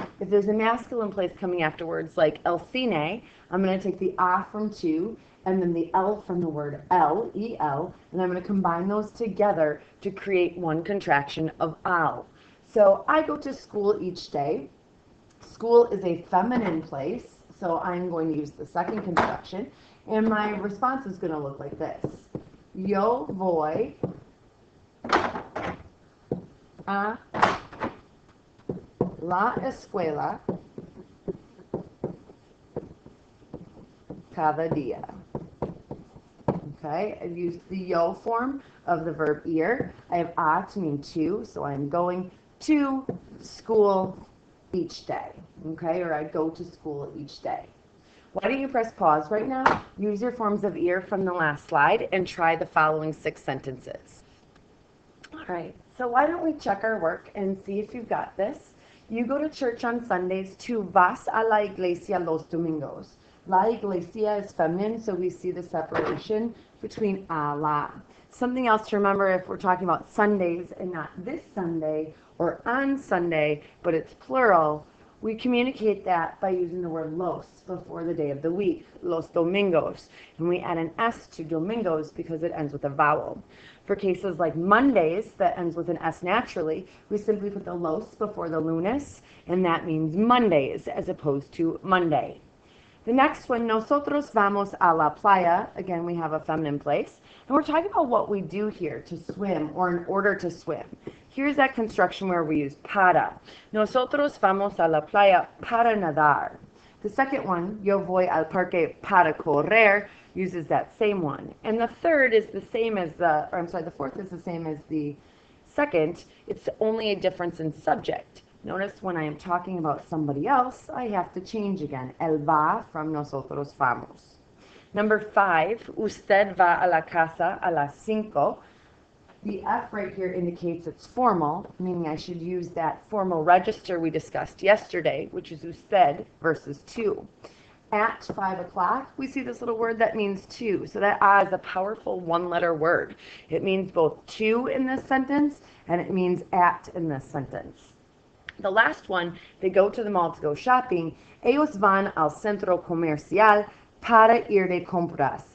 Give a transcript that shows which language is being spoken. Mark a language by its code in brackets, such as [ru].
[en] If there's a masculine place coming afterwards, like el cine, I'm going to take the a from to, and then the L from the word L, E-L, and I'm going to combine those together to create one contraction of al. So I go to school each day. School is a feminine place, so I'm going to use the second contraction, and my response is going to look like this. [es] Yo voy a la escuela cada día. [en] Okay, I've used the yo form of the verb ir. I have a to mean to, so I'm going to school each day. Okay, or I go to school each day. Why don't you press pause right now, use your forms of ir from the last slide, and try the following 6 sentences. All right, so why don't we check our work and see if you've got this. You go to church on Sundays. [es] Tu vas a la iglesia los domingos. [en] La iglesia is feminine, so we see the separation between a, la. Something else to remember if we're talking about Sundays and not this Sunday or on Sunday, but it's plural, we communicate that by using the word los before the day of the week, los domingos. And we add an S to domingos because it ends with a vowel. For cases like Mondays, that ends with an S naturally, we simply put the los before the lunes, and that means Mondays as opposed to Monday. The next one, [es] nosotros vamos a la playa. [en] Again, we have a feminine place. And we're talking about what we do here to swim or in order to swim. Here's that construction where we use para. [es] Nosotros vamos a la playa para nadar. [en] The second one, [es] yo voy al parque para correr, [en] uses that same one. And the third is the same as the fourth is the same as the second. It's only a difference in subject. Notice when I am talking about somebody else, I have to change again. [es] El va from nosotros vamos. [en] Number 5, [es] usted va a la casa a las 5. [en] The F right here indicates it's formal, meaning I should use that formal register we discussed yesterday, which is usted versus to. At 5 o'clock, we see this little word that means to. So that a is a powerful one-letter word. It means both to in this sentence, and it means at in this sentence. The last one, they go to the mall to go shopping. [es] Ellos van al centro comercial para ir de compras.